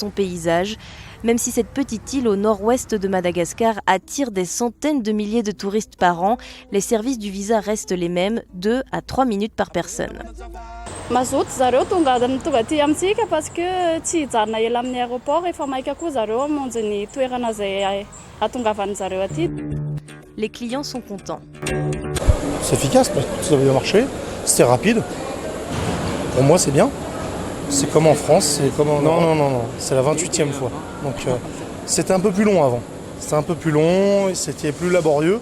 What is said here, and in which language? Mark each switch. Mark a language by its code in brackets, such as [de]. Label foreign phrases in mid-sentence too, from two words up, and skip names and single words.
[fr] son paysage, même si cette petite île au nord-ouest de Madagascar attire des centaines de milliers de touristes par an, les services du visa restent les mêmes, 2 à 3 minutes par personne. [mg] Mazoto zareo tonga aty amintsika [fr] parce que [mg] tsy hijanona ela amin'ny aéroport efa maika koa zareo hamonjy ny toerana zay atongavany zareo aty. [fr] Les clients sont contents. C'est efficace, ça a bien marché, c'était rapide. Pour moi, c'est bien. C'est comme en France. Non. C'est la 28e fois. Donc, c'était un peu plus long avant. C'était un peu plus long, c'était plus laborieux.